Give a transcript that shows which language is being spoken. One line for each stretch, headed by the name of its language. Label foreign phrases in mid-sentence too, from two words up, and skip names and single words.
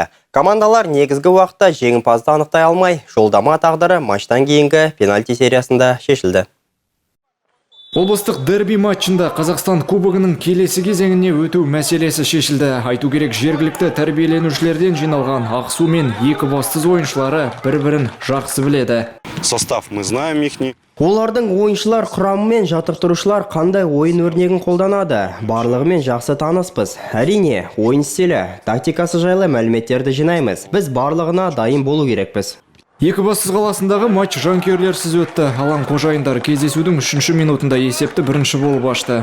Kazakh: Командалар негізгі уақытта жеңімпазды анықтай алмай, жолдама тағдыры матчтан кейінгі пенальти сериясында шешілді. Облыстық дерби матчында Қазақстан кубогының келесі кезеңіне өту мәселесі шешілді. Айту керек, жергілікті тәрбиеленушілерден жиналған Ақсу мен Екібастұз ойыншылары бір-бірін жақсы біледі.
Russian: Состав мы знаем ихний.
Kazakh: Олардың ойыншылар құрамы мен жаттықтырушылар қандай ойын өрнегін қолданады. Барлығымен жақсы таныспыз. Әрине, ойын стилі, тактикасы жайлы мәліметтерді жинаймыз. Біз барлығына дайын болу керекпіз. Екібастұз қаласындағы матч жанкүйерлерсіз өтті. Алаң қожайындары кездесудің 3-ші минутында есепті бірінші болып ашты.